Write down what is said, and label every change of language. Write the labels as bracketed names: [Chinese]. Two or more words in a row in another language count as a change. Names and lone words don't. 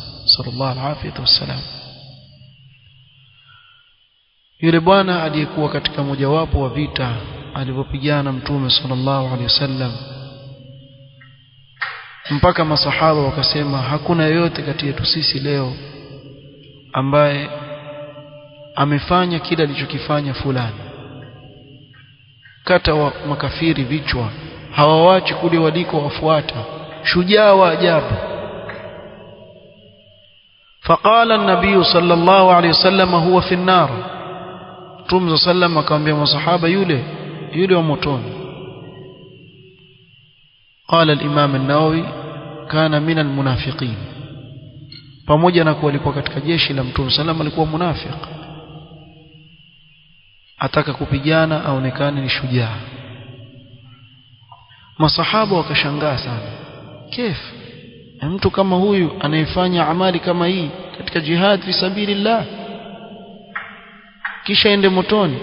[Arabic] صلى الله عليه وسلم. [Swahili] Yule bwana aliyekuwa katika mojawapo wa vita alivyopigana mtume [Arabic] صلى الله عليه وسلم, [Swahili] mpaka masahaba wakasema hakuna yoyote kati yetu sisi leo ambaye amefanya kile alichokifanya fulani. Kata wa makafiri vichwa, hawawachi kule waliko wafuata, shujaa wa ajabu. [Arabic] فقال النبي صلى الله عليه وسلم هو في النار, [Swahili] Mtume sallam akamwambia masahaba, yule wa motoni. [Arabic] قال الإمام النووي كان من المنافقين, [Swahili] pamoja na kuwa alikuwa katika jeshi la Mtume sallam alikuwa munafiq, ataka kupigana aonekane ni shujaa. Masahaba wakashangaa sana, kif mtu kama huyu anayefanya amali kama hii katika [Arabic] جهاد في سبيل الله [Swahili] kisha ende motoni?